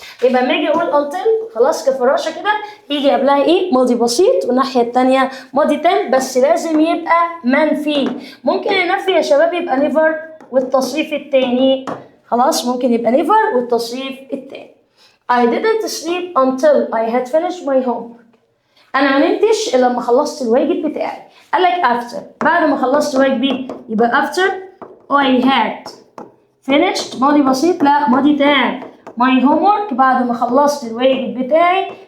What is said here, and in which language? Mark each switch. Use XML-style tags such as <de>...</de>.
<ar>يبقى لما اجي اقول until خلاص كفراشه كده يجي قبلها ايه؟ ماضي بسيط والناحيه الثانيه ماضي تام بس لازم يبقى منفي. ممكن النفي يا شباب يبقى never والتصريف الثاني. خلاص ممكن يبقى never والتصريف الثاني.</ar> <en>I didn't sleep until I had finished my homework.</en> <ar>انا ما نمتش الا لما خلصت الواجب بتاعي. قال لك after بعد ما خلصت واجبي يبقى</ar> <en>after I had finished</en> <ar>ماضي بسيط لا ماضي تام</ar> <en>my homework</en> <ar>بعد ما خلصت الواجب بتاعي.</ar>